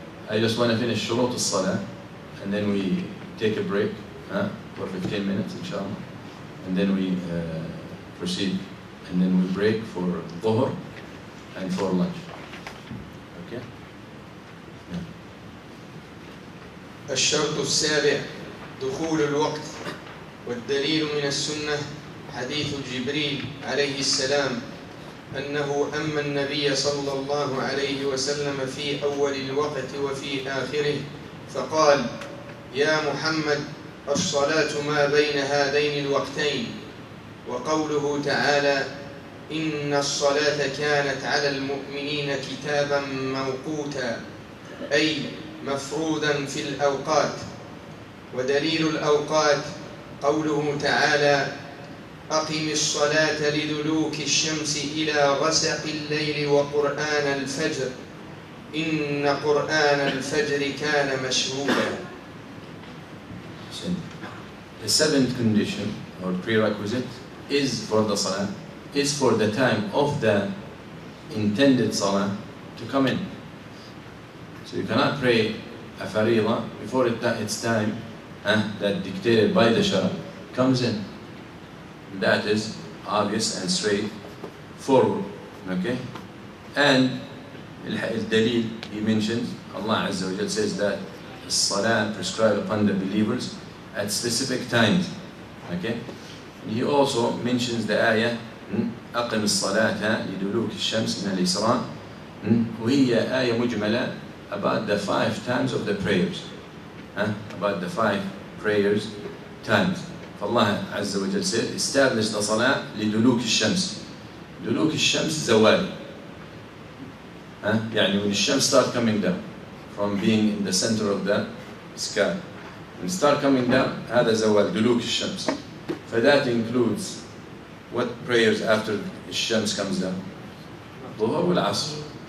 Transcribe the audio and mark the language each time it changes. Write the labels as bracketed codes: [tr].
[en] I just want to finish shurut al-salah, and then we take a break for 15 minutes, inshallah. And then we proceed, and then we break for dhuhr and for lunch. Okay? Yeah. [ar] الشرط السابع دخول الوقت. والدليل من السنة حديث جبريل عليه السلام أنه أما النبي صلى الله عليه وسلم في أول الوقت وفي آخره فقال يا محمد الصلاة ما بين هذين الوقتين. وقوله تعالى إن الصلاة كانت على المؤمنين كتابا موقوتا، أي مفروضا في الأوقات. ودليل الأوقات قوله تعالى أقم الصلاة لدلوك الشمس إلى غسق الليل وقرآن الفجر إن قرآن الفجر كان مشهودا. [en] The 7th condition or prerequisite is for the salah, is for the time of the intended salah to come in. So you cannot pray a fariḍah before its time that dictated by the shara comes in. That is obvious and straightforward. Okay? And al-dalil, he mentions, Allah Azza wa Jal says that salah prescribed upon the believers at specific times. Okay? And he also mentions the ayah أقم الصلاة لدلوك الشمس من الإسراء, وهي آية مجملة about the 5 times of the prayers. About the 5 prayers times. [ar] فالله عز وجل said establish the salah لدلوك الشمس. دلوك الشمس زوال. [en] يعني when the shams start coming down from being in the center of the sky. When it start coming down, هذا زوال دلوك الشمس. فthat includes what prayers after the shams comes down? Dhuhr wal Asr.